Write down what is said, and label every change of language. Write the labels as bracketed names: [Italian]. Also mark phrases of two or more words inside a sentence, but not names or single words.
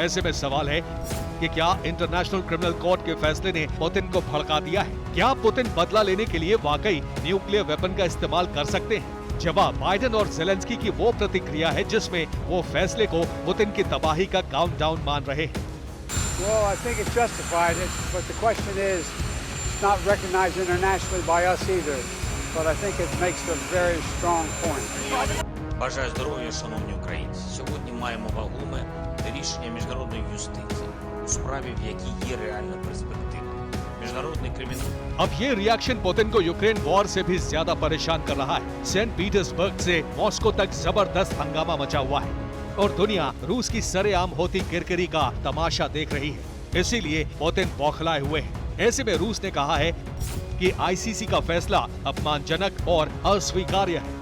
[Hindi] ऐसे में सवाल है कि क्या इंटरनेशनल क्रिमिनल कोर्ट के फैसले ने पुतिन को भड़का दिया है? क्या पुतिन बदला लेने के लिए वाकई [English] nuclear weapon [Hindi] का इस्तेमाल कर सकते हैं? जवाब बाइडन और ज़ेलेंस्की की वो प्रतिक्रिया है जिसमें वो फैसले को पुतिन की तबाही का काउंटडाउन मान रहे हैं। [English] Well, I think it's justified, but the question is, it's not recognized internationally by us either. but I think it makes a very strong point. [Ukrainian] Бажаю здоров'я, шановні українці. Сьогодні маємо вагоме рішення міжнародної юстиції у справі, в якій є реальна перспектива. Міжнародний кримінал. [Hindi] अब ये रिएक्शन पुतिन को यूक्रेन वॉर से भी ज्यादा परेशान कर रहा है। सेंट पीटर्सबर्ग से मॉस्को तक जबरदस्त हंगामा मचा हुआ है और दुनिया रूस की सरेआम होती किरकिरी का तमाशा देख रही है। इसीलिए पुतिन बौखलाए हुए हैं। ऐसे में रूस ने कहा है कि आईसीसी का फैसला अपमानजनक और अस्वीकार्य है।